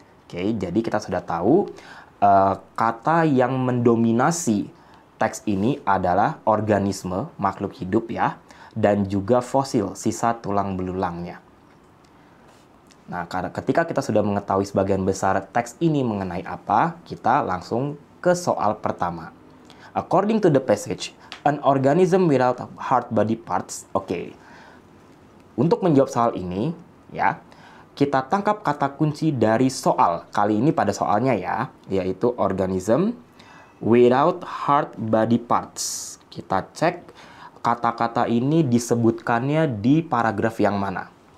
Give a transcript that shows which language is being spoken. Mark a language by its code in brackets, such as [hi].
[id] Oke, jadi kita sudah tahu kata yang mendominasi teks ini adalah organisme, makhluk hidup ya, dan juga fosil, sisa tulang belulangnya. Nah, ketika kita sudah mengetahui sebagian besar teks ini mengenai apa, kita langsung ke soal pertama. [en] According to the passage, an organism without hard body parts. [id] Oke. Untuk menjawab soal ini, ya, kita tangkap kata kunci dari soal. Kali ini pada soalnya ya, yaitu [en] organism without hard body parts. [id] Kita cek kata-kata ini disebutkannya di paragraf yang mana.